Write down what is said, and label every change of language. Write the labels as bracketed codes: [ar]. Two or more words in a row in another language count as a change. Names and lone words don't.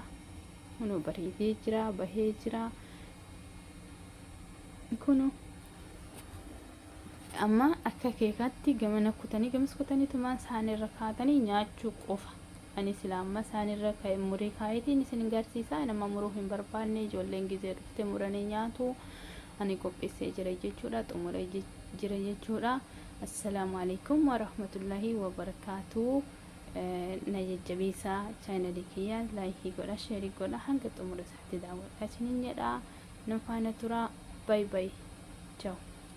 [om] Kunoo bareedee jira, bahee jira. Kunoo amma akka keekatti gamana kutanii gamas kutanii tumaan saanirra kaatanii nyaachuu qofa. Ani sila amma saanirra murii kaayitiin isin garsiisaa. Nama muruu hin barbaanne ijoolleen gizee dhufte muranii nyaatu. Ani qopheessee jira jechuudha. Xumuree jira jechuudha. [ar] السلام عليكم ورحمة الله وبركاته. [om] Na jajjabeessaa chaanalii kiyya laayikii godha, sheerii godha, hanga xumura isaatti daawwadhaa isinin jedha. Nan faana tura. [en] Bye bye. Ciao.